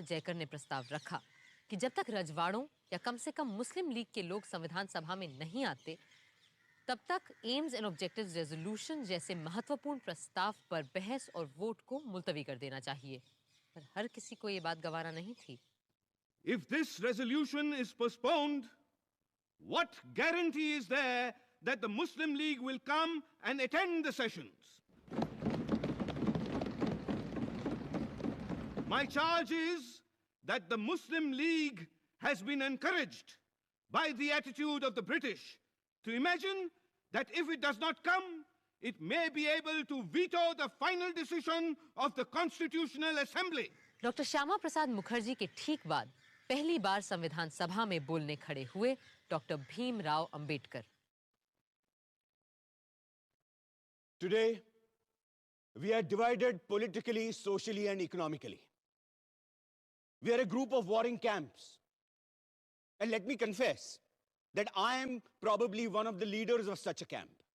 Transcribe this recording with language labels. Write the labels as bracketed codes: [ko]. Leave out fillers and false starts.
[hi] जयकर ने प्रस्ताव रखा कि जब तक रजवाड़ों या कम से कम मुस्लिम लीग के लोग संविधान सभा में नहीं आते, तब तक एम्स एंड ऑब्जेक्टिव्स रेजोल्यूशन जैसे महत्वपूर्ण प्रस्ताव पर बहस और वोट को मुलतवी कर देना चाहिए। पर हर किसी को ये बात गवारा नहीं थी। [en] If this resolution is postponed, what guarantee is there that the Muslim League will come and attend the sessions? My charge is that the Muslim League has been encouraged by the attitude of the British to imagine that if it does not come, it may be able to veto the final decision of the Constitutional Assembly. [hi] Doctor Shyama Prasad Mukherjee के ठीक बाद पहली बार संविधान सभा में बोलने खड़े हुए doctor Bhimrao Ambedkar. [en] Today, we are divided politically, socially, and economically. We are a group of warring camps. And let me confess that I am probably one of the leaders of such a camp.